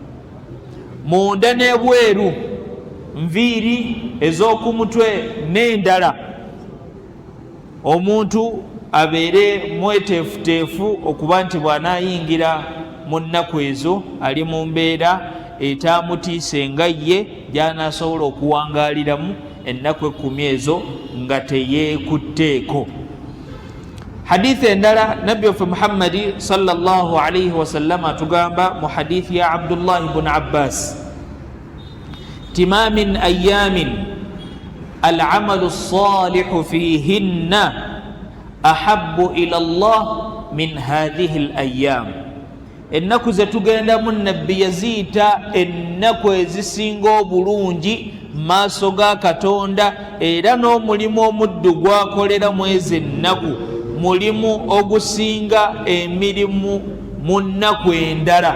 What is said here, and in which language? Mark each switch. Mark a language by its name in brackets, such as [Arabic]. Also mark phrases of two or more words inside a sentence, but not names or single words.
[Ganda] Munda n'ebweru, nviiri ez'oku mutwe n'endala, omuntu abeere mweteefuteefu okuba nti bw'anaayingira mu nnaku ezo ali mu mbeera etamutiise nga ye gy'anaasobola okuwangaaliramu ennaku 10 ezo nga teyeekutteeko. Hadithi endala nabbi waffe Muhammadi [Arabic] صلى الله عليه وسلم [Ganda] atugamba mu hadithi ya [Arabic] Abdullah ibn Abbas ti ما من أيام العمل الصالح فيهن أحب إلى الله من هذه الأيام. [Ganda] Ennaku ze tugendamu nabbi yaziyita ennaku ezisinga obulungi maaso ga Katonda, era n'omulimu omuddu gwakolera mu ezo ennaku mulimu ogusinga emirimu mu nnaku endala.